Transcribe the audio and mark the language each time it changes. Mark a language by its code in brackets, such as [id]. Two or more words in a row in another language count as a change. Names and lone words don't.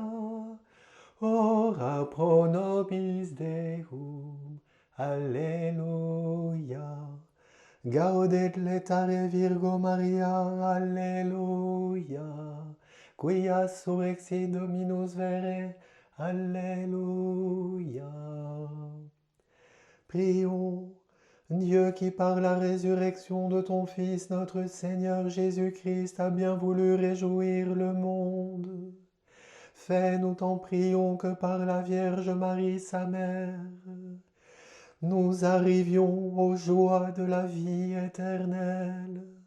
[la] Ora pro nobis Deum, Alleluia. Gaudet letare Virgo Maria, Alleluia. Quia surrexit Dominus vere, Alléluia. [fr] Prions, Dieu qui par la résurrection de ton Fils, notre Seigneur Jésus-Christ, a bien voulu réjouir le monde. Fais, nous t'en prions, que par la Vierge Marie, sa mère, nous arrivions aux joies de la vie éternelle.